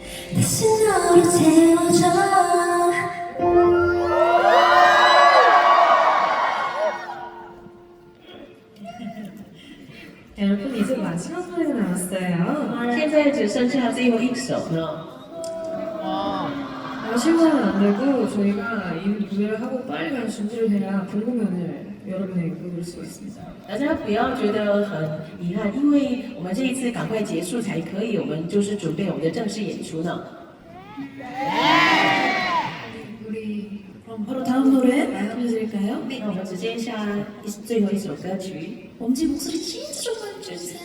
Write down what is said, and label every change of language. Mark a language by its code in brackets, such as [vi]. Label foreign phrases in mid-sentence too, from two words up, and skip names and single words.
[ko] 다시 너로 채워져 여러분 이제 마지막 노래가 남았어요. [zh] 现在只剩下最后一首了。 [ko] 아쉬워는 안 되고 저희가 이 무대를 하고 빨리 갈 준비를 해야 본공연을 여러분에게 보여드릴 수가 있습니다. [zh] 大家不要觉得很遗憾，因为我们这一次赶快结束才可以，我们就是准备我们的正式演出呢。 [ko] 우리 그럼 바로 다음 노래 들려드릴까요? [zh] 那我们直接下最后一首歌曲。 [ko] 엄지 목소리 진짜 조금만 줄이세요.